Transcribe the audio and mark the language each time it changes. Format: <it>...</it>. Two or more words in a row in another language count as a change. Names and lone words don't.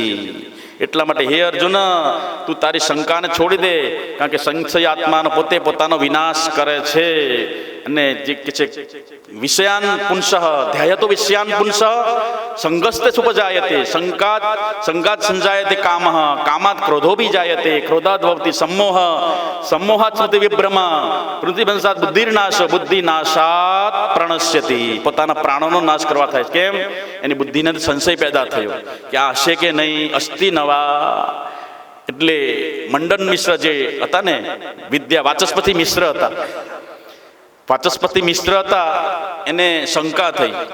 <gu>એટલા માટે હે અર્જુન, તું તારી શંકાને છોડી દે, કારણ કે સંશયાત્માનો પોતે પોતાનો વિનાશ કરે છે. અને જે કે છે</gu> <sa>વિષયાન પુંસઃ ધ્યાયતો વિષયાન પુંસઃ સંગસ્તે સુપજાયતે, સંગાત સંજાયતે કામઃ, કામાત ક્રોધો બી જાયતે, ક્રોધાદ ભવતિ सम्मोह, सम्मोहात् સ્મૃતિ વિભ્રમ, સ્મૃતિભ્રંશાત બુદ્ધિર્નાશ, બુદ્ધિનાશાત પ્રણશ્યતિ.</sa> <gu>પોતાના પ્રાણોનો નાશ કરવા થાય. કેમ? એની બુદ્ધિને સંશય પેદા થયો કે આ હશે કે નહીં,</gu> <sa>અસ્તિ નવા.</sa> <gu>એટલે મંડન મિશ્ર જે હતા ને, વાચસ્પતિ મિશ્ર હતા, વાચસ્પતિ મિશ્ર હતા, એને શંકા થઈ.</gu>